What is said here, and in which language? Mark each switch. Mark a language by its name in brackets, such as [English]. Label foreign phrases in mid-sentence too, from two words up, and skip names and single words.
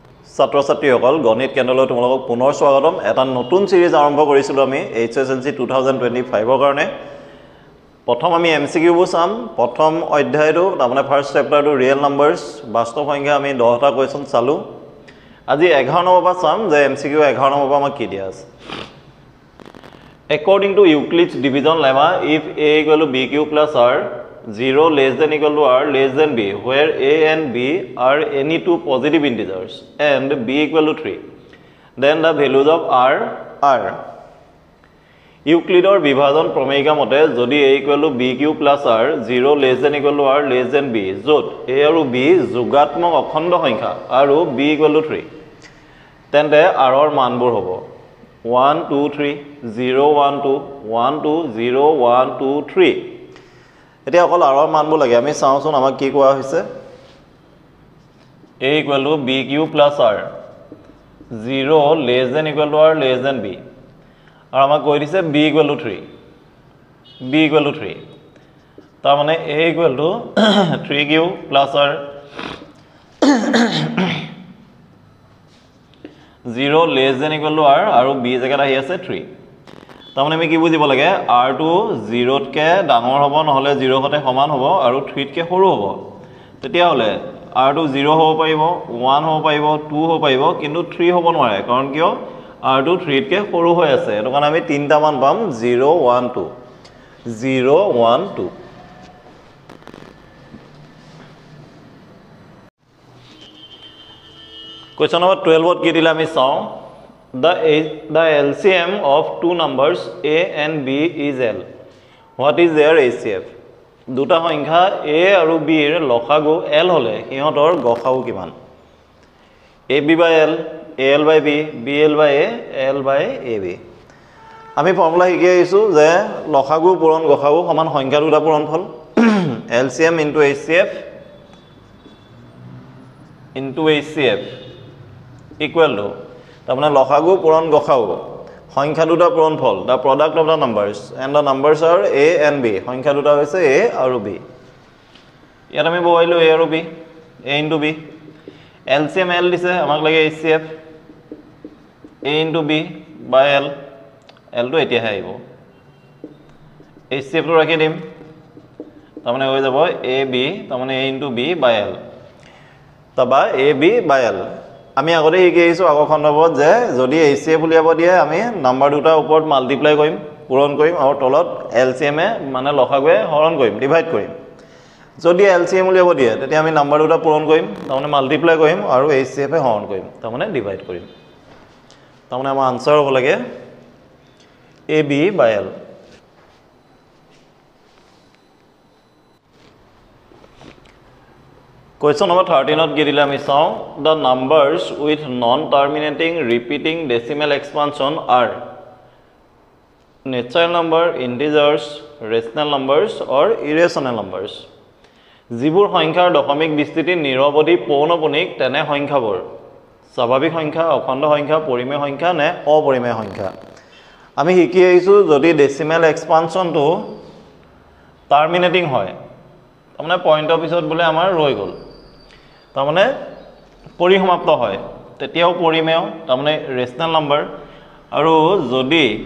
[Assamese] ছাত্ৰ ছাত্ৰীসকল গণিত কেন্দ্ৰলৈ তোমালোকক পুনৰ স্বাগতম এটা নতুন সিৰিজ আৰম্ভ কৰিছিলো আমি HSLC 2025 ৰ কাৰণে প্ৰথম আমি MCQ বোৰ চাম প্ৰথম অধ্যায়টো তাৰমানে [English] first chapter real numbers [Assamese] বাস্তৱ সংখ্যা আমি 10টা কোৱেশ্চন চালো আজি 11 নম্বৰ পৰা চাম যে [English] MCQ 11 [Assamese] নম্বৰ পৰা আমাক কি দিয়া আছে [English] According to Euclid's division lemma if a equal to bq plus r 0 less than equal to r less than b where a and b are any two positive integers and b equal to 3 then the values of r are [Assamese] Euclidor বিভাজন প্ৰমেয়িকা মতে যদি [English] a equal to bq plus r 0 less than equal to r less than b [Assamese] যত a আৰু b যোগাত্মক অখণ্ড সংখ্যা আৰু [English] b equal to 3 [Assamese] তেন্তে r ৰ মানবোৰ হ'ব 1 2 3 0 1 2 1 2 0 1 2 3 এতিয়া অকল r ৰ মানবোৰ লাগে আমি চাওঁচোন আমাক কি কোৱা হৈছে [English] a equal to bq plus r 0 less than equal to r less than b [Assamese] আৰু আমাক কৈ দিছে [English] b equal to 3 b equal to 3 [Assamese] তাৰ মানে [English] a equal to 3q plus r 0 less than equal to r [Assamese] আৰু b জায়গাত আহি আছে 3 তাৰ মানে আমি কি বুজিব লাগে r টো 0 তকে ডাঙৰ হ'ব নহলে 0 হতে সমান হ'ব আৰু 3 তকে সৰু হ'ব তেতিয়া হলে r টো 0 হ'ব পাৰিব 1 হ'ব পাৰিব 2 হ'ব পাৰিব কিন্তু 3 হ'ব নোৱাৰে কাৰণ কিয় r টো 3 তকে সৰু হৈ আছে এটো কাৰণে আমি তিনটা মান পাম 0 1 2 0 1 2 [English] Question number 12 what [Assamese] কি দিলে আমি চাওঁ [English] the LCM of two numbers a and b is l what is their HCF [Assamese] দুটা সংখ্যা a আৰু b ৰ লসাগু l হলে ইহঁতৰ গসাগু কিমান [English] ab by l al by b bl by a l by ab [Assamese] আমি ফৰ্মুলা শিকি আইছো যে লসাগু পূৰণ গসাগু সমান সংখ্যা দুটা পূৰণফল [English] LCM into HCF equal to [Assamese] তাৰমানে লসাগু পূৰণ গসাগু সংখ্যা দুটা পূৰণফল [English] the product of the numbers and the numbers are a and b [Assamese] সংখ্যা দুটা হৈছে a আৰু b ইয়াত আমি বহাইলো a আৰু b [English] a into b [Assamese] LCM l দিছে আমাক লাগে HCF [English] a into b by l l [Assamese] টো এতিয়া আহিব HCF টো ৰাখি দিম তাৰমানে হৈ যাব a b তাৰমানে [English] a into b by l [Assamese] তবা [English] a b by [Assamese] l আমি আগতে শিকি আইছো আগৰ খণ্ডত যে যদি HCF উলিয়াব দিয়ে আমি নাম্বার দুটা ওপৰত মাল্টিপ্লাই কৰিম পূৰণ কৰিম আৰু তলত LCM এ মানে লসাগুৱে হৰণ কৰিম ডিভাইড কৰিম যদি LCM উলিয়াব দিয়ে তেতিয়া আমি নাম্বার দুটা পূৰণ কৰিম তাৰমানে মাল্টিপ্লাই কৰিম আৰু HCF এ হৰণ কৰিম তাৰমানে ডিভাইড কৰিম তাৰমানে আমাৰ আনসাৰ হ'ব লাগে [English] AB by L Question number 13 not gidile ami saw the numbers with non terminating repeating decimal expansion are natural number integers rational numbers or irrational numbers [Assamese] যিবোৰ সংখ্যাৰ দশমিক বিস্তৃতি নিৰৱধি পৌনপুনিক তেনে সংখ্যাবোৰ স্বাভাৱিক সংখ্যা অখণ্ড সংখ্যা পৰিমেয় সংখ্যা নে অপৰিমেয় সংখ্যা আমি শিকি আইছো যদি [English] decimal expansion terminating [Assamese] হয় তাৰমানে [English] point of [Assamese] পিছত বলে আমাৰ ৰৈ গল তাৰমানে পৰিসমাপ্ত হয় তেতিয়াও পৰিমেয় তাৰমানে [English] rational number [Assamese] আৰু যদি